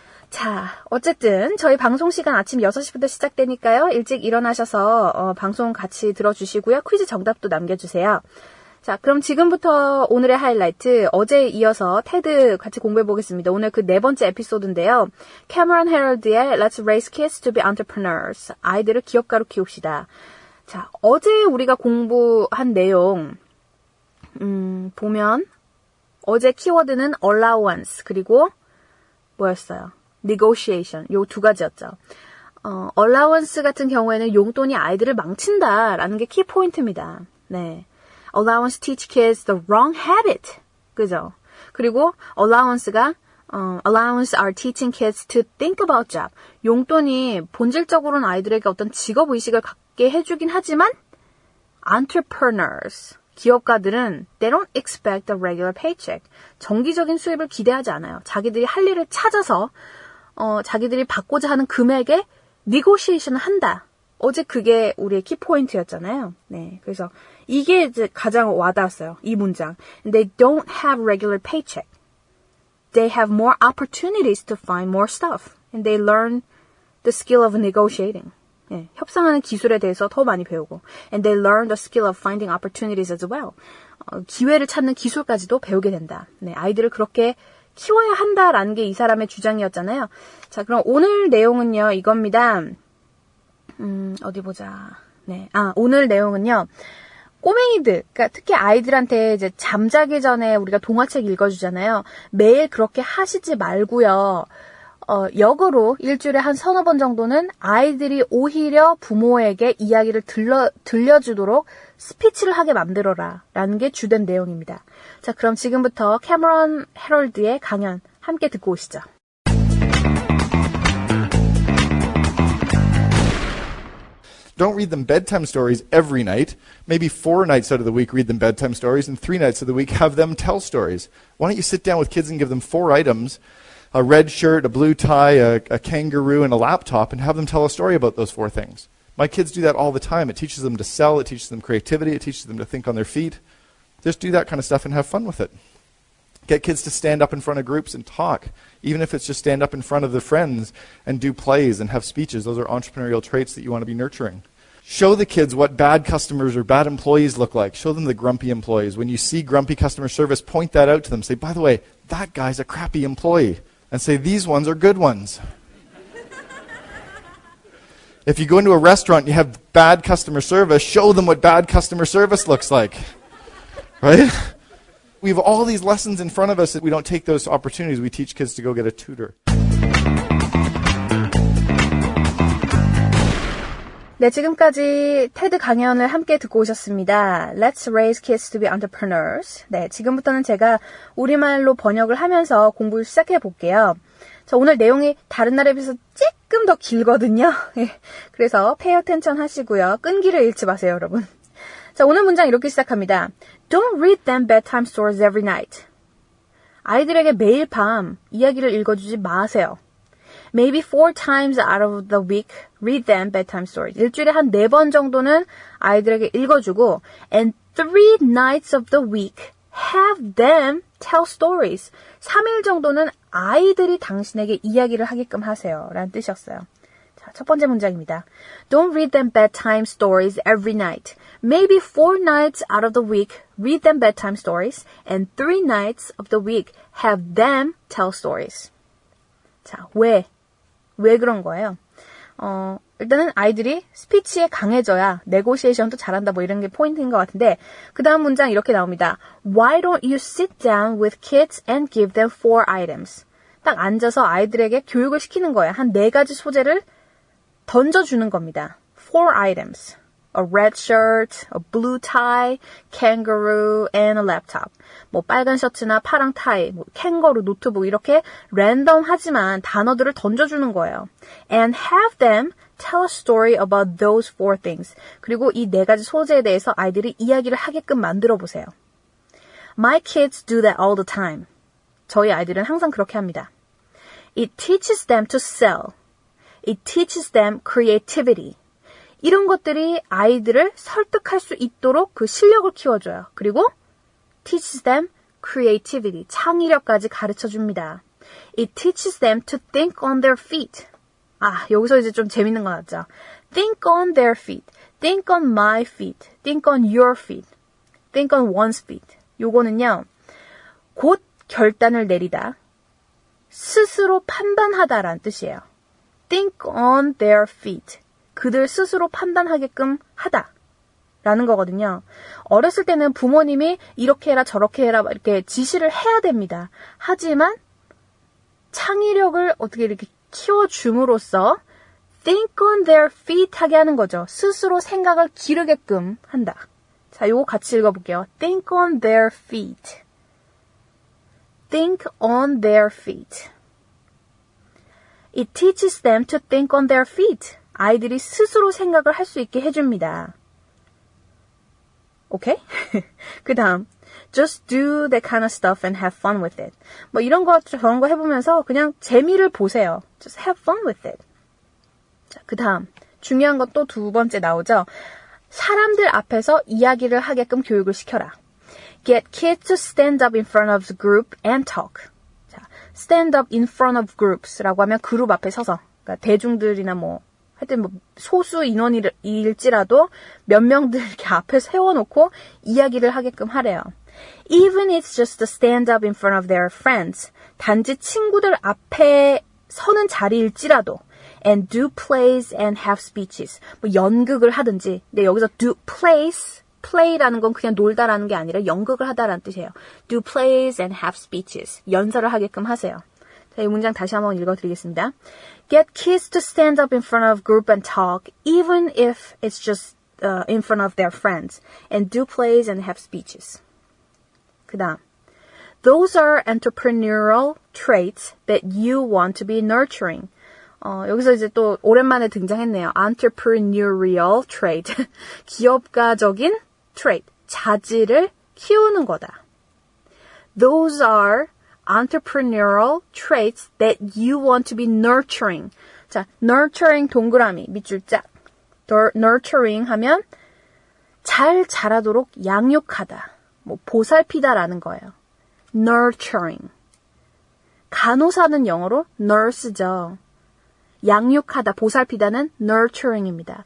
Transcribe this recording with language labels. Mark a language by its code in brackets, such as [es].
[ko] 자, 어쨌든 저희 방송 시간 아침 6시부터 시작되니까요. 일찍 일어나셔서 방송 같이 들어주시고요. 퀴즈 정답도 남겨주세요. 자, 그럼 지금부터 오늘의 하이라이트, 어제에 이어서 테드 같이 공부해보겠습니다. 오늘 그 4번째 에피소드인데요. [en] 캐머런 헤럴드의 Let's Raise Kids to be Entrepreneurs. [ko] 아이들을 기업가로 키웁시다. 자, 어제 우리가 공부한 내용 보면 어제 키워드는 allowance 그리고 뭐였어요? negotiation. 요 두 가지였죠. allowance 같은 경우에는 용돈이 아이들을 망친다라는 게 키포인트입니다. 네. [en] allowance teach kids the wrong habit. [ko] 그죠? 그리고 [en] allowance가 allowance are teaching kids to think about job. [ko] 용돈이 본질적으로는 아이들에게 어떤 직업의식을 갖게 해주긴 하지만 entrepreneurs, 기업가들은 [en] they don't expect a regular paycheck. [ko] 정기적인 수입을 기대하지 않아요. 자기들이 할 일을 찾아서 자기들이 받고자 하는 금액에 negotiation을 한다. 어제 그게 우리의 키포인트였잖아요. 네, 그래서 이게 이제 가장 와닿았어요. 이 문장. [en] They don't have regular paycheck. They have more opportunities to find more stuff. And they learn the skill of negotiating. [ko] 예, 협상하는 기술에 대해서 더 많이 배우고. [en] And they learn the skill of finding opportunities as well. [ko] 기회를 찾는 기술까지도 배우게 된다. 네, 아이들을 그렇게 키워야 한다라는 게 이 사람의 주장이었잖아요. 자, 그럼 오늘 내용은요, 이겁니다. 어디 보자. 네. 오늘 내용은요. 꼬맹이들, 그러니까 특히 아이들한테 이제 잠자기 전에 우리가 동화책 읽어주잖아요. 매일 그렇게 하시지 말고요. 역으로 일주일에 한 3-4번 정도는 아이들이 오히려 부모에게 이야기를 들려주도록 스피치를 하게 만들어라 라는 게 주된 내용입니다. 자, 그럼 지금부터 캐머런 헤럴드의 강연 함께 듣고 오시죠. [en] Don't read them bedtime stories every night. Maybe 4 nights out of the week read them bedtime stories, and 3 nights of the week have them tell stories. Why don't you sit down with kids and give them 4 items, a red shirt, a blue tie, a kangaroo, and a laptop, and have them tell a story about those 4 things. My kids do that all the time. It teaches them to sell. It teaches them creativity. It teaches them to think on their feet. Just do that kind of stuff and have fun with it. Get kids to stand up in front of groups and talk, even if it's just stand up in front of their friends and do plays and have speeches. Those are entrepreneurial traits that you want to be nurturing. Show the kids what bad customers or bad employees look like. Show them the grumpy employees. When you see grumpy customer service, point that out to them. Say, by the way, that guy's a crappy employee. And say, these ones are good ones. If you go into a restaurant and you have bad customer service, show them what bad customer service looks like. Right? We have all these lessons in front of us that we don't take those opportunities. We teach kids to go get a tutor. [ko] 네, 지금까지 테드 강연을 함께 듣고 오셨습니다. [en] Let's raise kids to be entrepreneurs. [ko] 네, 지금부터는 제가 우리말로 번역을 하면서 공부를 시작해 볼게요. 자, 오늘 내용이 다른 날에 비해서 조금 더 길거든요. 그래서 [en] pay attention [ko] 하시고요. 끈기를 잃지 마세요, 여러분. 자, 오늘 문장 이렇게 시작합니다. [en] Don't read them bedtime stories every night. [ko] 아이들에게 매일 밤 이야기를 읽어주지 마세요. [en] Maybe 4 times out of the week, read them bedtime stories. [ko] 일주일에 한 4번 정도는 아이들에게 읽어주고, [en] and 3 nights of the week, have them tell stories. [ko] 3일 정도는 아이들이 당신에게 이야기를 하게끔 하세요. 라는 뜻이었어요. 자, 첫 번째 문장입니다. [en] Don't read them bedtime stories every night. Maybe 4 nights out of the week, read them bedtime stories, and 3 nights of the week, have them tell stories. [ko] 자, 왜 그런 거예요? 일단은 아이들이 스피치에 강해져야 네고시에이션도 잘한다 뭐 이런 게 포인트인 것 같은데 그 다음 문장 이렇게 나옵니다. [en] Why don't you sit down with kids and give them 4 items? [ko] 딱 앉아서 아이들에게 교육을 시키는 거예요. 한 4가지 소재를 던져주는 겁니다. [en] 4 items. A red shirt, a blue tie, kangaroo, and a laptop. [ko] 뭐 빨간 셔츠나 파랑 타이, 뭐 캥거루, 노트북 이렇게 랜덤하지만 단어들을 던져주는 거예요. [en] And have them tell a story about those 4 things. [ko] 그리고 이 4가지 소재에 대해서 아이들이 이야기를 하게끔 만들어 보세요. [en] My kids do that all the time. [ko] 저희 아이들은 항상 그렇게 합니다. [en] It teaches them to sell. It teaches them creativity. [ko] 이런 것들이 아이들을 설득할 수 있도록 그 실력을 키워줘요. 그리고 [en] teaches them creativity, [ko] 창의력까지 가르쳐줍니다. [en] It teaches them to think on their feet. [ko] 아, 여기서 이제 좀 재밌는 거 나왔죠. [en] Think on their feet, think on my feet, think on your feet, think on one's feet. [ko] 요거는요, 곧 결단을 내리다, 스스로 판단하다라는 뜻이에요. [en] Think on their feet. [ko] 그들 스스로 판단하게끔 하다라는 거거든요. 어렸을 때는 부모님이 이렇게 해라 저렇게 해라 이렇게 지시를 해야 됩니다. 하지만 창의력을 어떻게 이렇게 키워줌으로써 [en] think on their feet [ko] 하게 하는 거죠. 스스로 생각을 기르게끔 한다. 자, 요거 같이 읽어볼게요. [en] Think on their feet. Think on their feet. It teaches them to think on their feet. [ko] 아이들이 스스로 생각을 할 수 있게 해줍니다. 오케이? 그 다음, [en] just do that kind of stuff and have fun with it. [ko] 뭐 이런 거 저런 거 해보면서 그냥 재미를 보세요. [en] Just have fun with it. [ko] 자, 그 다음, 중요한 것 또 2번째 나오죠. 사람들 앞에서 이야기를 하게끔 교육을 시켜라. [en] Get kids to stand up in front of the group and talk. [ko] 자, [en] stand up in front of groups [ko] 라고 하면 그룹 앞에 서서, 그러니까 대중들이나 뭐 하여튼 뭐 소수 인원일지라도 몇 명들 이렇게 앞에 세워놓고 이야기를 하게끔 하래요. [en] Even it's just to stand up in front of their friends. [ko] 단지 친구들 앞에 서는 자리일지라도 [en] and do plays and have speeches. [ko] 뭐 연극을 하든지. 근데 여기서 [en] do plays, [ko] play라는 건 그냥 놀다라는 게 아니라 연극을 하다라는 뜻이에요. [en] Do plays and have speeches. [ko] 연설을 하게끔 하세요. 자, 이 문장 다시 한번 읽어드리겠습니다. [en] Get kids to stand up in front of group and talk, even if it's just in front of their friends, and do plays and have speeches. [ko] 그 다음, [en] those are entrepreneurial traits that you want to be nurturing. [ko] 여기서 이제 또 오랜만에 등장했네요. entrepreneurial trait. 기업가적인 trait. 자질을 키우는 거다. [en] Those are entrepreneurial traits that you want to be nurturing. [ko] 자, [en] nurturing [ko] 동그라미, 밑줄 짝. nurturing 하면 잘 자라도록 양육하다, 뭐 보살피다라는 거예요. nurturing. 간호사는 영어로 nurse죠. 양육하다, 보살피다는 nurturing입니다.